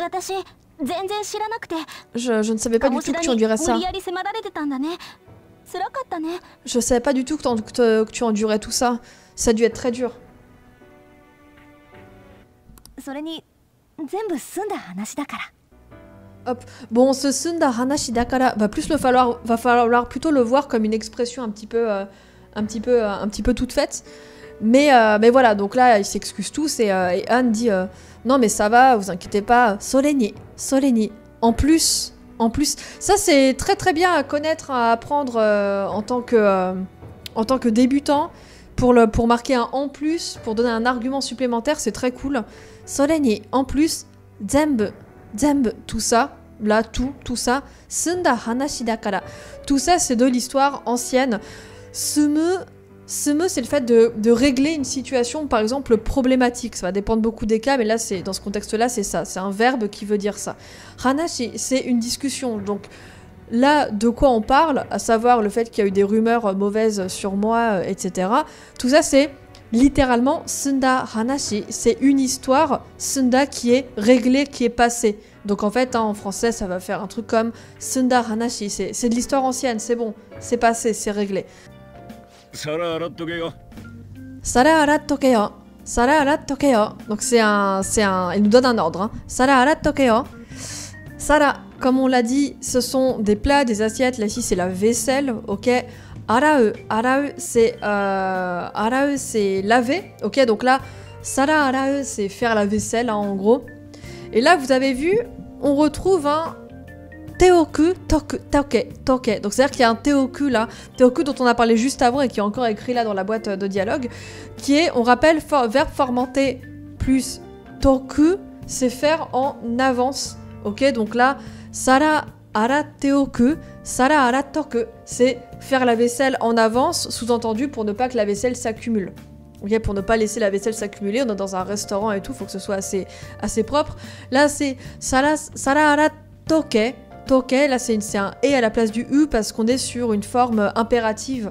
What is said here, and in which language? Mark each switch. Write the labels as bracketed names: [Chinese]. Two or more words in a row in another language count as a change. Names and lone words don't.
[French] Je ne savais pas du tout que tu endurais ça. Je savais pas du tout que tu endurais tout ça. Ça a dû être très dur. Hop. Bon, ce [Japanese] 済んだ話だから [French] va falloir plutôt le voir comme une expression un petit peu toute faite. Mais voilà, donc là, ils s'excusent tous et Anne dit non mais ça va, vous inquiétez pas, Soleni. En plus, ça c'est très très bien à connaître, à apprendre en tant que débutant, pour marquer un en plus, pour donner un argument supplémentaire, c'est très cool. Soleni, en plus, Zembu, tout ça, là, tout ça, [Japanese] 済んだ話だから. [French] Tout ça, c'est de l'histoire ancienne. Sumu, c'est le fait de régler une situation, par exemple, problématique. Ça va dépendre beaucoup des cas, mais là, dans ce contexte-là, c'est ça. C'est un verbe qui veut dire ça. Hanashi, c'est une discussion. Donc là, de quoi on parle, à savoir le fait qu'il y a eu des rumeurs mauvaises sur moi, etc. Tout ça, c'est littéralement [Japanese] 済んだ話. [French] C'est une histoire, sunda, qui est réglée, qui est passée. Donc en fait, en français, ça va faire un truc comme [Japanese] 済んだ話. [French] C'est de l'histoire ancienne, c'est bon, c'est passé, c'est réglé. [Japanese] 皿洗っとけよ。皿洗っとけよ. [French] Donc il nous donne un ordre. Hein. [Japanese] 皿洗っとけよ. [French] Sara, comme on l'a dit, ce sont des plats, des assiettes. Là, ici, c'est la vaisselle, ok. Arau, c'est laver, ok. Donc là, [Japanese] 皿洗う, [French] c'est faire la vaisselle, hein, en gros. Et là, vous avez vu, on retrouve un [Japanese] ておく とけ. [French] Donc c'est-à-dire qu'il y a un teoku là, teoku dont on a parlé juste avant et qui est encore écrit là dans la boîte de dialogue, qui est, on rappelle, verbe formanté plus toku, c'est faire en avance. Ok, donc là, [Japanese] 皿洗っておく、皿洗っとく, [French] c'est faire la vaisselle en avance, sous-entendu pour ne pas que la vaisselle s'accumule. Ok, pour ne pas laisser la vaisselle s'accumuler, on est dans un restaurant et tout, faut que ce soit assez propre. Là, c'est [Japanese] 皿洗っとけ. [French] Toke, là c'est un « et » à la place du « u » parce qu'on est sur une forme impérative.